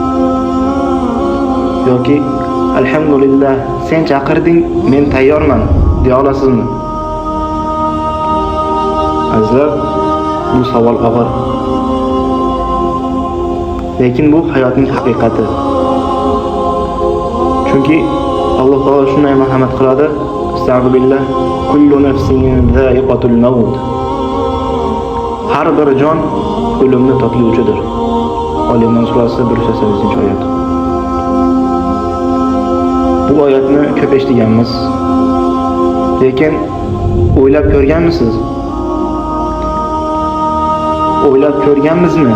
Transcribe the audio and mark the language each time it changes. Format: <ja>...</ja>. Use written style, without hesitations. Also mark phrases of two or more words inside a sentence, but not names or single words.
<uz>Yoki alhamdulillah, sen chaqirding, men tayyorman deya olasizmi? Azizlar, bu savol og'ir. Lekin bu hayotning haqiqati. Chunki Alloh taolo shunday marhamat qiladi: "Astagfirullah,</uz> <ar>كل نفس ذائقة الموت."</ar> <uz>Har bir jon o'limni totuvchidir. Ali Imron surasi 180-oyat. Bu oyatni ko'p eshitganmiz. Lekin o'ylab ko'rganmisiz? O'ylab ko'rganmizmi?</uz>